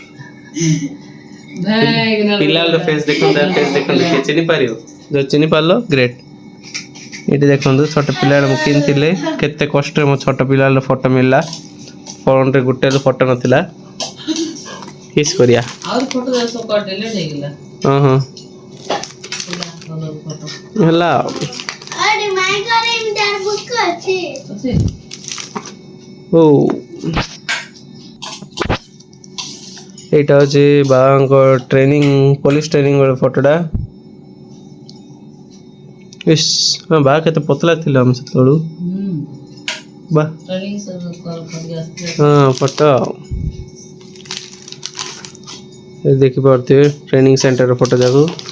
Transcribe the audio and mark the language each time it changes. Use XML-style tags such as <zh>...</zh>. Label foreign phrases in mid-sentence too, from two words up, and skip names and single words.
<or>ପିଲାବେଳ ଫେସ୍ ଦେଖନ୍ତୁ ଫେସ୍ ଦେଖନ୍ତୁ କିଏ ଚିହ୍ନି ପାରିବ ଯଦି ଚିହ୍ନି ପାରିଲ ଗ୍ରେଟ୍ ଏଇଠି ଦେଖନ୍ତୁ ଛୋଟ ପିଲାବେଳେ ମୁଁ କିଣିଥିଲି କେତେ କଷ୍ଟରେ ମୋ ଛୋଟ ପିଲାବେଳ ଫଟୋ ମିଳିଲା ଫୋନରେ ଗୋଟେ ଫଟୋ ନଥିଲା କିସ୍ କରିବା ଆଉ ଫଟୋ ସବୁ ଡିଲିଟ୍ ହେଇଗଲା ହଁ ହଁ ହେଲା ଓ</or> <bn>এইটা হচ্ছে</bn> <or>বাবাଙ୍କ ট্রেনিং পুলিশ ট্রেনিং ର ଫଟୋଟା ଇସ୍ ହଁ ବା କେତେ ପତଳା ଥିଲା ଆମେ ସେତେବେଳୁ ବା ହଁ ଫଟୋ ଦେଖିପାରୁଥିବେ ଟ୍ରେନିଂ ସେଣ୍ଟରର ଫଟୋ ଯାକୁ</or>